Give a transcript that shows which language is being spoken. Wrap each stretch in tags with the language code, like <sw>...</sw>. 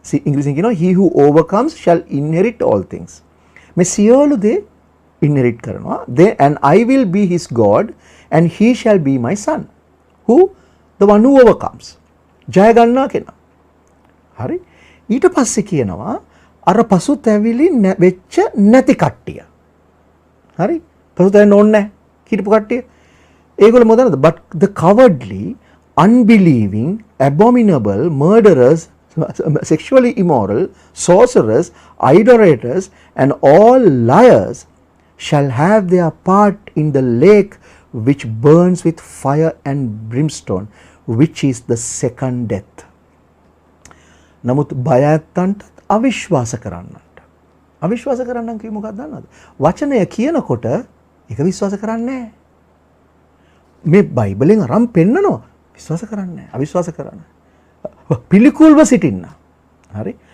<si>ඉංග්‍රීසියෙන් කියනවා</si> <en>he who overcomes shall inherit all things.</en> <si>මේ සියලු දේ inherit කරනවා.</si> <en>And I will be his God and he shall be my son. Who? The one who overcomes.</en> <si>ජය ගන්නා කෙනා. හරි? ඊට පස්සේ කියනවා අර පසුතැවිලි වෙච්ච නැති කට්ටිය. හරි? පසුතැවෙන්න ඕනේ නැහැ. හිටපු කට්ටිය. ඒගොල්ලෝ මොකදද?</si> <en>But the cowardly, unbelieving, abominable, murderers, sexually immoral, sorcerers, idolaters, and all liars shall have their part in the lake which burns with fire and brimstone, which is the second death.</en> <si>නමුත් බය ඇත්තන්ට අවිශ්වාස කරන්නන්ට. අවිශ්වාස කරන්නන් කිව්ව මොකක්ද දන්නවද? වචනය කියනකොට ඒක විශ්වාස කරන්නේ නැහැ. මේ බයිබලෙන් අරන් පෙන්නනවා විශ්වාස කරන්නේ නැහැ. අවිශ්වාස කරන්නේ. පිළිකුල්ව සිටින්න. හරි?</si>